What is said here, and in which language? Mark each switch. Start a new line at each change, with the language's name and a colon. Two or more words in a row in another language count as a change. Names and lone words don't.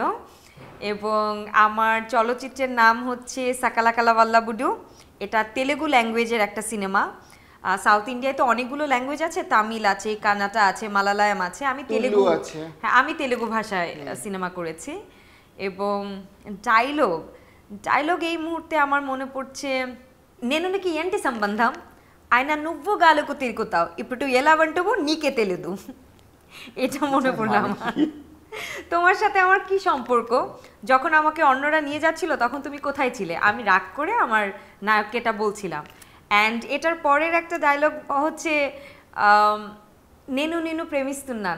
Bangla: এবং আমার চলচ্চিত্রের নাম হচ্ছে সাকালাকালা ওয়াল্লাবুডু, এটা তেলেগু ল্যাঙ্গুয়েজের একটা সিনেমা। সাউথ ইন্ডিয়ায় তো অনেকগুলো ল্যাঙ্গুয়েজ আছে, তামিল আছে, কানাডা আছে, মালায়ালাম আছে, আমি তেলেগু আছে। হ্যাঁ আমি তেলেগু ভাষায় সিনেমা করেছি। এবং ডায়লগ ডায়লগ এই মুহূর্তে আমার মনে পড়ছে,
Telugu: నేను నీకు ఏంటి సంబంధం, ఆయన నువ్వు గాలకు తిరుగుతావు, ఇప్పుడు ఎలా అంటావు నీకే తెలియదు।
Bangla: এটা মনে পড়লো আমার। তোমার সাথে আমার কি সম্পর্ক, যখন আমাকে অন্যরা নিয়ে যাচ্ছিল তখন তুমি কোথায় ছিলে, আমি রাগ করে আমার নায়ককে এটা বলছিলাম। অ্যান্ড এটার পরের একটা ডায়লগ হচ্ছে
Telugu: నేను నేను ప్రేమిస్తున్నాను,